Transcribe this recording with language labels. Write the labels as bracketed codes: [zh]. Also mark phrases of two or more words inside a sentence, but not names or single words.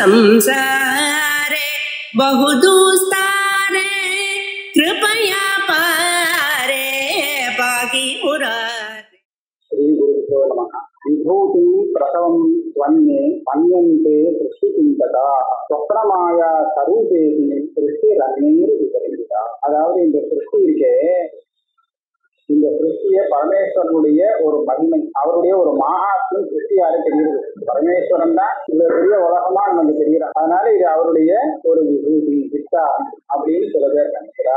[sa] संसारे बहुदुस्तारे कृपया पारे पाहि मुरारे। श्री गुरुभ्यो नमः। विभूति प्रसवं त्वन्ये मन्यन्ते सृष्टिचिन्तका स्वप्नमाया स्वरूपेति सृष्टिरन्यैर विपरीता। [ta] அதாவது இந்த சிருஷ்டி இருக்கே, இந்த சிருஷ்டிய பரமேஸ்வரனுடைய ஒரு மகிமை, அவருடைய ஒரு மகாத்மியம் சிருஷ்டியாரு தெரியுது. பரமேஸ்வரன் தான் இந்த பெரிய உலகமா நமக்கு தெரிகிறார். அதனால இது அவருடைய ஒரு விபூதி வித்தா அப்படின்னு சில பேர் நினைக்கிறா.